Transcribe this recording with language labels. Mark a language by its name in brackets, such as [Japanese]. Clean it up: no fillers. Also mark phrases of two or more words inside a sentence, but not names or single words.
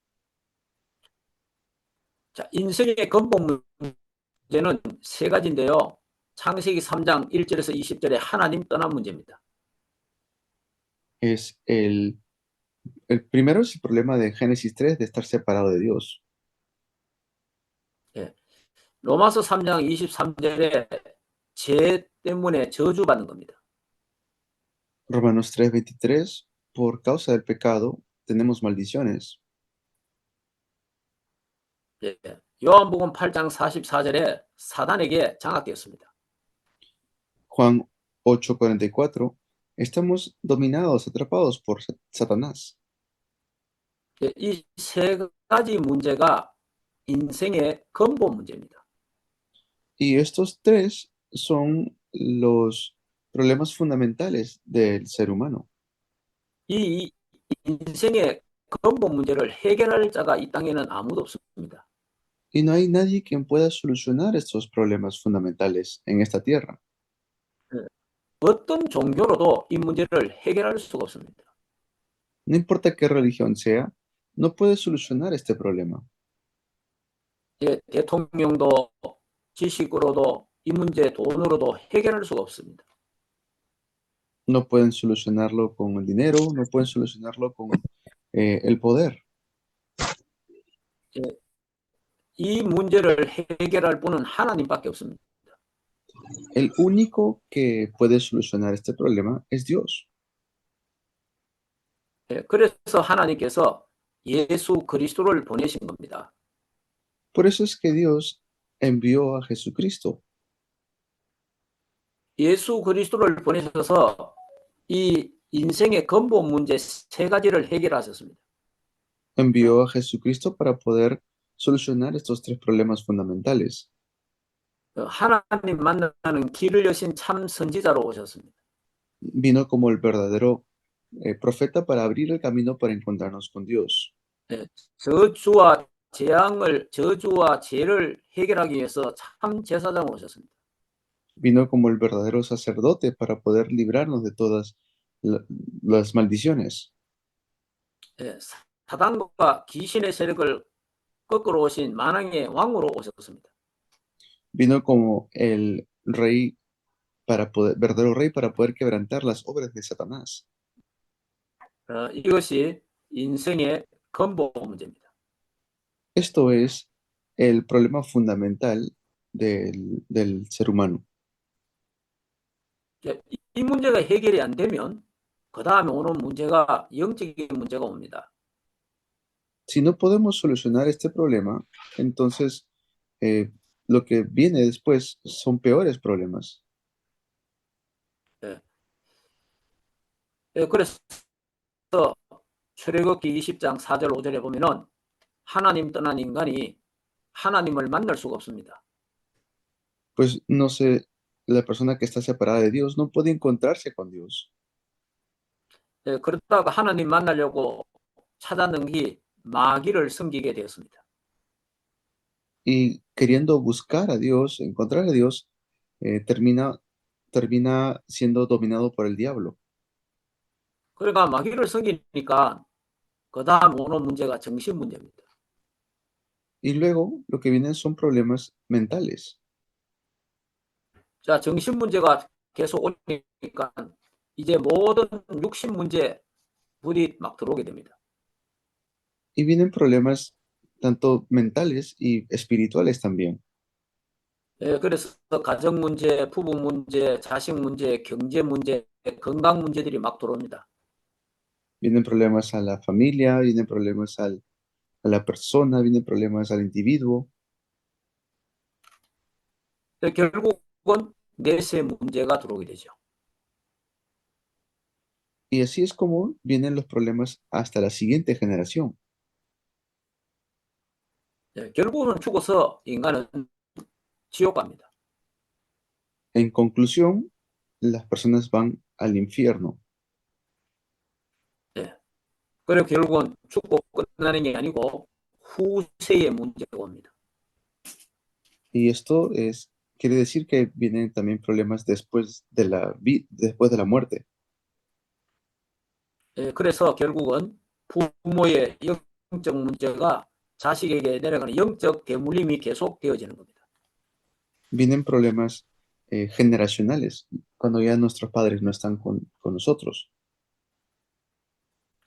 [Korean] 자, 인생의 근본 문제는 세 가지인데요. 창세기 3장 1절에서 20절에 하나님 떠난 문제입니다. [Spanish] Es El primero es el problema de Génesis 3 de estar separado de Dios. [Korean] 예. 로마서 3장 23절에 죄 때문에 저주받는 겁니다. [Spanish] Romanos 3:23, por causa del pecado tenemos maldiciones. [Korean] 예. 요한복음 8장 44절에 사단에게 장악되었습니다. [Spanish] Juan 8:44, estamos dominados, atrapados por Satanás. [Korean] 예. 이 세 가지 문제가 인생의 근본 문제입니다. [Spanish] Y estos tres son los problemas fundamentales del ser humano. [Korean] 이 인생의 근본 문제를 해결할 자가 이 땅에는 아무도 없습니다. [Spanish] Y no hay nadie quien pueda solucionar estos problemas fundamentales en esta tierra. [Korean] 어떤 종교로도 이 문제를 해결할 수가 없습니다. [Spanish] No importa qué religión sea, no puede solucionar este problema. [Korean] 예, 대통령도 지식으로도 이 문제 돈으로도 해결할 수가 없습니다. [Spanish] No pueden solucionarlo con el dinero, no pueden solucionarlo con el poder. [Korean] 예, 이 문제를 해결할 분은 하나님밖에 없습니다. [Spanish] El único que puede solucionar este problema es Dios. [Korean] 예, 그래서 하나님께서 예수 그리스도를 보내신 겁니다. [Spanish] Por eso es que Dios envió a Jesucristo. [Korean] 예수 그리스도를 보내셔서 이 인생의 근본 문제 세 가지를 해결하셨습니다. [Spanish] Envió a Jesucristo para poder solucionar estos tres problemas fundamentales. [Korean] 하나님 만나는 길을 여신 참 선지자로 오셨습니다. [Spanish] Vino como el verdadero profeta para abrir el camino para encontrarnos con Dios. [Korean] 예, 저주와 저주와 죄를 해결하기 위해서 참 제사장으로 오셨습니다. [Spanish] Vino como el verdadero sacerdote para poder librarnos de todas las maldiciones. [Korean] 예, 사단과 귀신의 세력을 거꾸로 오신 만왕의 왕으로 오셨습니다. [Spanish] Vino como el rey verdadero rey para poder quebrantar las obras de Satanás. [Korean] 이것이 인생의 근본 문제입니다. [Spanish] Esto es el problema fundamental del ser humano. [Korean] 예, 이 문제가 해결이 안 되면 그 다음에 오는 문제가 영적인 문제가 옵니다. [Spanish] Si no podemos solucionar este problema, entonces lo que viene después son peores problemas. [Korean] 예, 그래서 출애굽기 20장 4절 5절에 보면은 하나님 떠난 인간이 하나님을 만날 수가 없습니다. [Spanish] Pues no sé, la persona que está separada de Dios no puede encontrarse con Dios. [Korean] 예, 그러다가 하나님 만나려고 찾아는 게 마귀를 섬기게 되었습니다. [Spanish] Y queriendo buscar a Dios, encontrar a Dios, termina siendo dominado por el diablo. [Korean] 그러니까 마귀를 섬기니까 그 다음 오는 문제가 정신 문제입니다. [Spanish] Y luego lo que vienen son problemas mentales. [Korean] 자, 정신 문제가 계속 오니까 이제 모든 육신 문제 불이 막 들어오게 됩니다. [Spanish] Y vienen problemas tanto mentales y espirituales también. [Korean] 예, 그래서 가정 문제, 부부 문제, 자식 문제, 경제 문제, 건강 문제들이 막 들어옵니다. [Spanish] Vienen problemas a la familia, vienen problemas a la persona, vienen problemas al individuo. [Korean] 결국은 내세 문제가 들어오게 되죠. [Spanish] Y así es como vienen los problemas hasta la siguiente generación. [Korean] 예, 결국은 죽어서 인간은 지옥 갑니다. [Spanish] En conclusión, las personas van al infierno. [Korean] 그리고 결국은 죽고 끝나는 게 아니고 후세의 문제가 옵니다. [Spanish] Y esto quiere decir que vienen también problemas después de la muerte. [Korean] 예, 그래서 결국은 부모의 영적 문제가 자식에게 내려가는 영적 대물림이 계속 되어지는 겁니다. [Spanish] Vienen problemas generacionales cuando ya nuestros padres no están con nosotros.